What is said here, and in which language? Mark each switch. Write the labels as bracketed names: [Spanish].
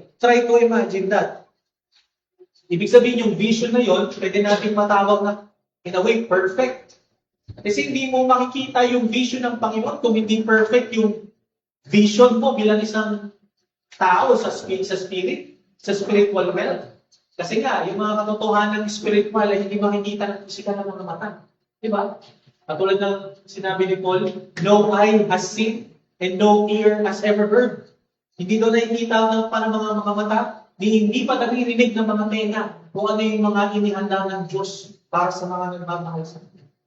[English] Try to imagine that. [Filipino] Ibig sabihin yung vision na yon, pwede natin matawag na in a way perfect. Kasi hindi mo makikita yung vision ng Panginoon kung hindi perfect yung vision mo bilang isang tao sa spirit, sa spiritual realm. Kasi nga, yung mga katotohanan ng spiritual ay hindi makikita ng physical na mga mata. Diba? Katulad ng sinabi ni Paul, [English] no eye has seen and no ear has ever heard. [Filipino] Hindi daw nakikita ng mga mata, hindi pa naririnig ng mga tenga kung ano yung mga inihanda ng Diyos para sa mga nagmamahal sa Kanya.